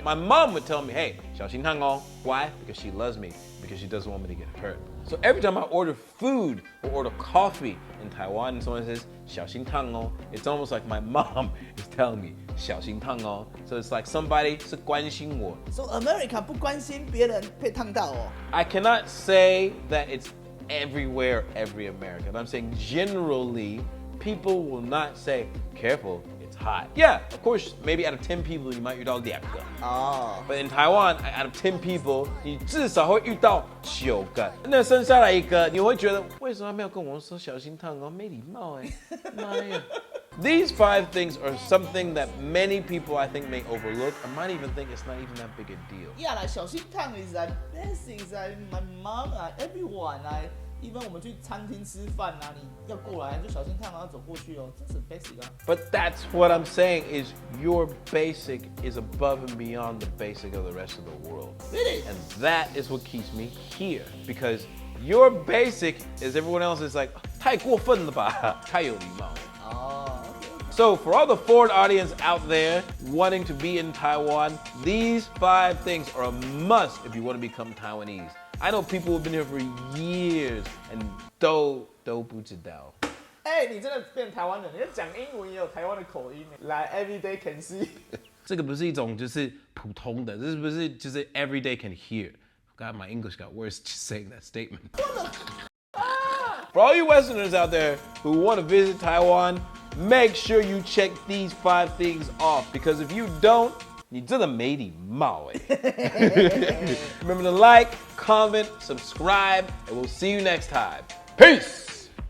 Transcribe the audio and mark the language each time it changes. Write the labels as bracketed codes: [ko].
[en] My mom would tell me, hey, [zh] 小心烫哦 [en] Why? Because she loves me. Because she doesn't want me to get hurt. So every time I order food or order coffee in Taiwan and someone says [zh] 小心烫哦 [en] it's almost like my mom is telling me 小心烫哦 So it's like somebody [zh] 是关心我 [en] So America [zh] 不关心别人被烫到哦。 [en] I cannot say that it's everywhere, every American. I'm saying generally, people will not say, careful, it's hot. Yeah, of course, maybe out of 10 people, you might [zh] 遇到2个. [en] Oh. But in Taiwan, out of 10 people, [zh] 你至少会遇到9个. 那剩下来一个，你会觉得为什么没有跟我说小心烫哦？没礼貌哎，妈呀！ [en] These 5 things are something that many people I think may overlook or might even think it's not even that big a deal. Yeah, like 小心烫 is like basic, is like my mom, like everyone, like even [zh] 我们去餐厅吃饭啊，你要过来就小心烫，然后走过去哦，这是 basic 啊。 [en] But that's what I'm saying is your basic is above and beyond the basic of the rest of the world. Really? And that is what keeps me here because your basic is everyone else is like [zh] 太过分了吧，太有礼貌。哦。 [en] So for all the foreign audience out there wanting to be in Taiwan, these 5 things are a must if you want to become Taiwanese. I know people who've been here for years and [zh] 都不知道。哎，你真的变台湾人，你讲英文也有台湾的口音，来 [en] everyday can see 。 [zh] 这个不是一种就是普通的，这是不是就是 [en] everyday can hear? God, my English got worse just saying that statement. For all you Westerners out there who want to visit Taiwan, make sure you check these 5 things off because if you don't, [zh] 你真的没礼貌哎。 [en] Remember to like, comment, subscribe, and we'll see you next time. Peace!